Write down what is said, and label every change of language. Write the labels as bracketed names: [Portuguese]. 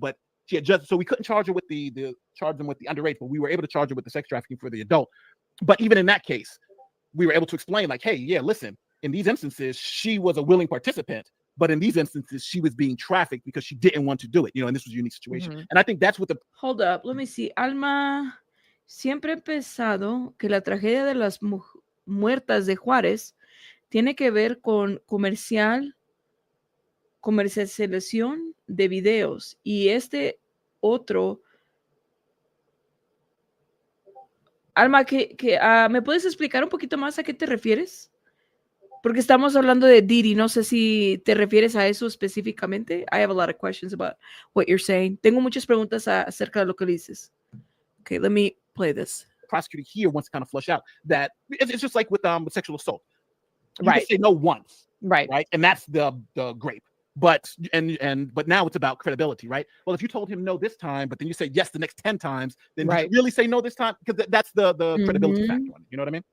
[English] But she had just, so we couldn't charge her with the charge them with the underage, but we were able to charge her with the sex trafficking for the adult. But even in that case, we were able to explain like, hey, yeah, listen, in these instances, she was a willing participant, but in these instances, she was being trafficked because she didn't want to do it, and this was a unique situation. And I think that's what the Hold up, let me see. [Spanish] Alma, siempre he pensado que la tragedia de las muertas de Juárez tiene que ver con comercialización de videos y este otro. Alma, ¿me puedes explicar un poquito más a qué te refieres? Porque estamos hablando de Diddy, no sé si te refieres a eso específicamente. [English] I have a lot of questions about what you're saying. [Spanish] Tengo muchas preguntas acerca de lo que dices. [English] Okay, let me play this. prosecutor here wants to kind of flush out that it's just like with sexual assault. You can say no once, right, and that's the grape. But now it's about credibility, right? Well, if you told him no this time, but then you say yes the next 10 times, then you really say no this time, because that's the credibility factor on it. You know what I mean?